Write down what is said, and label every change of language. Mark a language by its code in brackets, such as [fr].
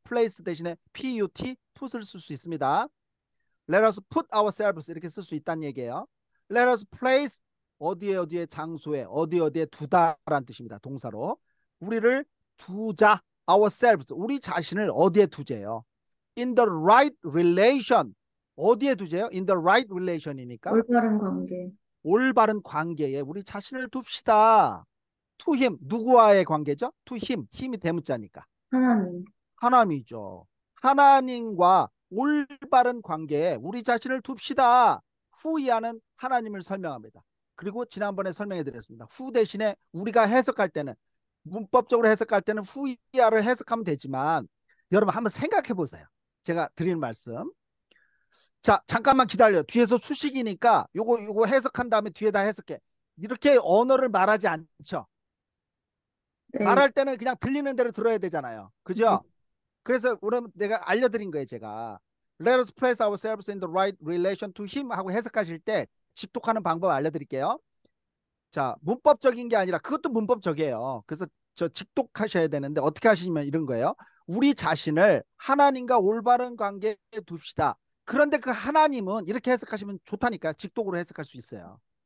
[ko] place 대신에 put, put을 쓸 수 있습니다. [en] Let us put ourselves [ko] 이렇게 쓸 수 있다는 얘기예요. Let us place 어디에 장소에 어디에 두다라는 뜻입니다. 동사로 우리를 두자. ourselves 우리 자신을 어디에 두재요? [en] In the right relation [ko] 어디에 두재요? [en] In the right relation이니까 [ko] 올바른 관계. 올바른 관계에 우리 자신을 둡시다. [en] To him [ko] 누구와의 관계죠? [en] To him [ko] 힘이 대문자니까 하나님. 하나님이죠. 하나님과 올바른 관계에 우리 자신을 둡시다. 후이하는 하나님을 설명합니다. 그리고 지난번에 설명해 드렸습니다. 후 대신에 우리가 해석할 때는 문법적으로 해석할 때는 후이하를 해석하면 되지만 여러분 한번 생각해 보세요. 제가 드리는 말씀. 자, 잠깐만 기다려. 뒤에서 수식이니까 요거 해석한 다음에 뒤에다 해석해. 이렇게 언어를 말하지 않죠. 네. 말할 때는 그냥 들리는 대로 들어야 되잖아요. 그죠? 네. 그래서 그럼 내가 알려드린 거예요. 제가 [en] Let us place ourselves in the right relation to him [ko] 하고 해석하실 때 직독하는 방법 알려드릴게요. 자, 문법적인 게 아니라 그것도 문법적이에요. 그래서 직독하셔야 되는데 어떻게 하시면 이런 거예요. 우리 자신을 하나님과 올바른 관계에 둡시다. 그런데 그 하나님은 이렇게 해석하시면 좋다니까. 직독으로 해석할 수 있어요.